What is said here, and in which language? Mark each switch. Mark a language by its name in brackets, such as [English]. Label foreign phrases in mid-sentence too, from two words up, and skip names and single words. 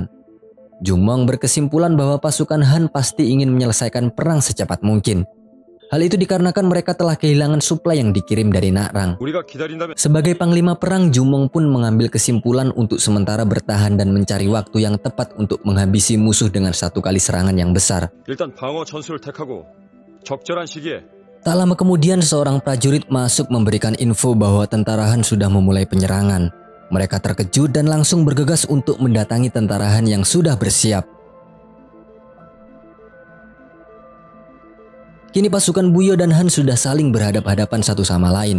[Indonesian] Jumong berkesimpulan bahwa pasukan Han pasti ingin menyelesaikan perang secepat mungkin. Hal itu dikarenakan mereka telah kehilangan suplai yang dikirim dari Nakrang. Sebagai panglima perang, Jumong pun mengambil kesimpulan untuk sementara bertahan dan mencari waktu yang tepat untuk menghabisi musuh dengan satu kali serangan yang besar. [Korean] 일단 방어 전술을 택하고 적절한 시기에 [Indonesian] Tak lama kemudian, seorang prajurit masuk memberikan info bahwa tentara Han sudah memulai penyerangan. Mereka terkejut dan langsung bergegas untuk mendatangi tentara Han yang sudah bersiap. Kini pasukan Buyo dan Han sudah saling berhadap-hadapan satu sama lain.